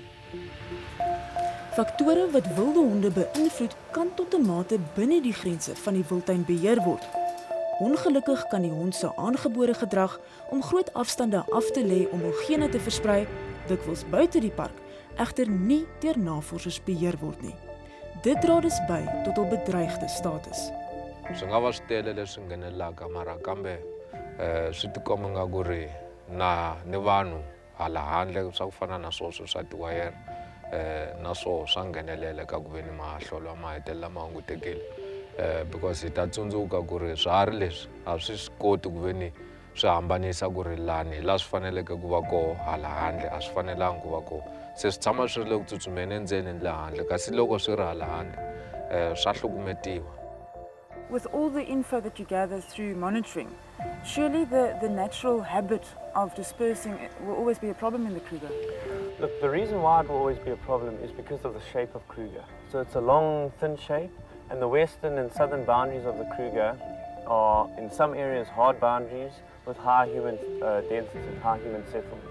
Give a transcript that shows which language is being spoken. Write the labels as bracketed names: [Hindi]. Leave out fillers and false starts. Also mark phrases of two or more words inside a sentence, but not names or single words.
[Afrikaans] Faktore wat wilde honde beïnvloed kan tot 'n mate binne die grense van die wildtuin beheer word. Ongelukkig kan die hond se aangebore gedrag om groot afstande af te lê om hul gene te versprei, dikwels buite die park, egter nie deur navorsers beheer word nie. Dit dra dus by tot hul bedreigde status. [Tsonga] Swi nga va swi tele leswi nghenelaka mara kambe swi tikomba nga ku ri ni vanhu hala handle swa ku fana na swoswo swa tiwayere na swo swa nghenelela ka ku ve ni mahlolo ma hetelela ma hungutekile because hi ta tsundzuka ku ri swiharhi leswi a swi swi koti ku ve ni swi hambanisa ku ri lani la swi faneleke ku va koho hala handle a swi fanelangi ku va koho se swi tshama swi ri le ku tsutsumeni endzeni ni le handle kasi loko swi ri hala handle swa hlukumetiwa. [English] With all the info that you gather through monitoring, surely the natural habit of dispersing will always be a problem in the Kruger. Look, the reason why it will always be a problem is because of the shape of Kruger. So it's a long, thin shape, and the western and southern boundaries of the Kruger are, in some areas, hard boundaries with high human density, high human settlement.